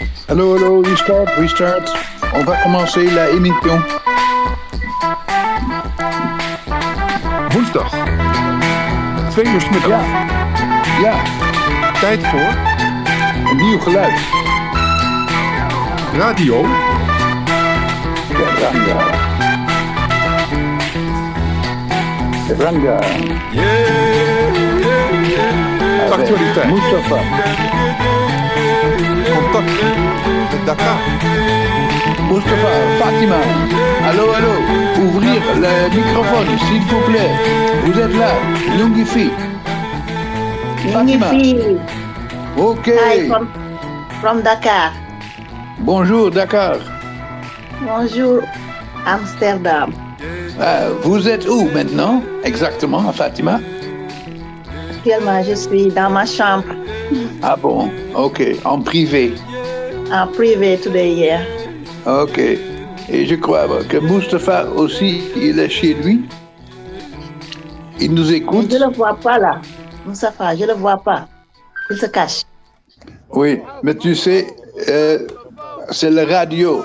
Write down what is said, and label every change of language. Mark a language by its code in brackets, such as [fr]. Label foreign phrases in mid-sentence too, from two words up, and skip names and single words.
[fr] Allô, allô, restart. On va commencer la émission. [nl] Woensdag. 2 uur 's middags. Ja, Tijd voor een nieuw geluid. radio. Teranga. Actualiteit. Mustafa. Contact met Dakar. Mustafa, Fatima. [fr] Allô, allô. Ouvrir le microphone, s'il vous plaît. Vous êtes là, Lungifi. Fatima. Magnifique. Ok. [en] Hi from Dakar. [fr] Bonjour, Dakar. Bonjour, Amsterdam. Vous êtes où maintenant, exactement, Fatima? Actuellement, je suis dans ma chambre, Ah bon, ok, en privé. en privé today, yeah. Ok. Et je crois que Mustafa aussi, il est chez lui. Il nous écoute. Je ne le vois pas là. Moustapha, je ne le vois pas. Il se cache. Oui, mais tu sais, c'est la radio.